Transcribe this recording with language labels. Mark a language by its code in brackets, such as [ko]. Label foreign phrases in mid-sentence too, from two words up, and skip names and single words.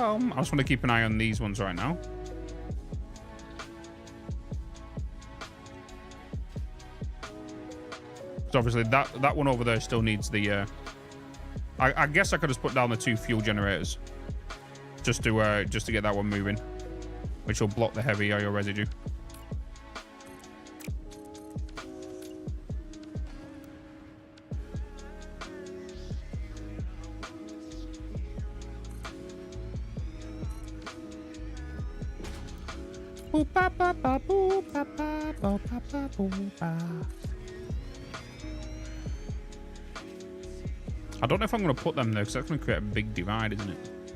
[en] I just want to keep an eye on these ones right now. So obviously that one over there still needs the I guess I could just put down the 2 fuel generators just to get that one moving, which will block the heavy oil residue. Boop ba ba ba boop ba ba ba ba ba boop ba. I don't know if I'm going to put them there because that's going to create a big divide, isn't it?